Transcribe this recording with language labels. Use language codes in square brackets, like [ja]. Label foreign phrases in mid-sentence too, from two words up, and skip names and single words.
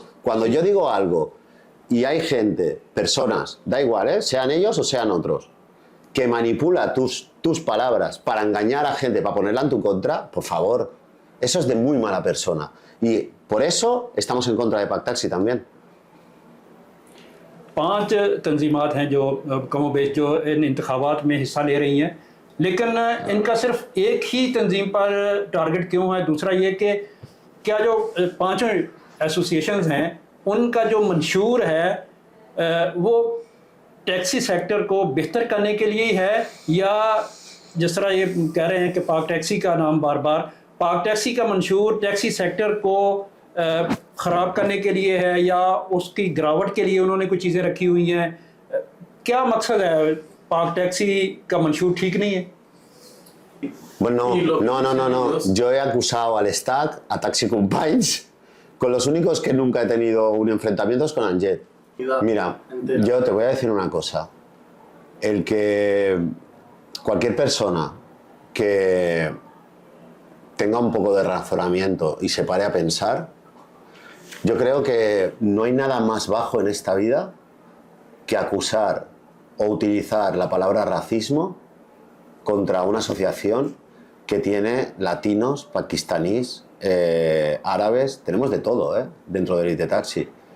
[es] Cuando yo digo algo y hay gente, personas, da igual, sean ellos o sean otros, que manipula tus palabras para engañar a gente, para ponerla en tu contra, por favor, eso es de muy mala persona. Y por eso estamos en contra de Paktaxi también. [ur] 5 تنظیمات ہیں جو کم و بیش جو ان انتخابات میں حصہ لے رہی ہیں، لیکن ان کا صرف ایک ہی تنظیم پر ٹارگٹ کیوں ہے? دوسرا یہ کہ کیا جو پانچوں ایسوسی ایشنز ہیں ان کا جو منشور ہے وہ [en] taxi sector [ur] کو بہتر کرنے کے لیے ہی ہے، یا جس طرح یہ کہہ رہے ہیں کہ پاک ٹیکسی کا نام بار بار، پاک ٹیکسی کا منشور [en] taxi sector [ur] کو خراب کرنے کے لیے ہے، یا اس کی گراوٹ کے لیے انہوں نے کچھ چیزیں رکھی ہوئی ہیں? کیا مقصد ہے? پاک ٹیکسی کا منشور ٹھیک نہیں ہے? [es] Bueno, no. Yo he acusado al Estat, a Taxi Companys, con los únicos que nunca he tenido un enfrentamiento es con Anjet. Mira, yo te voy a decir una cosa. El que cualquier persona que tenga un poco de razonamiento y se pare a pensar, yo creo que no hay nada más bajo en esta vida que acusar o utilizar la palabra racismo contra una asociación que tiene latinos, pakistaníes, árabes, tenemos de todo dentro de Elite Taxi.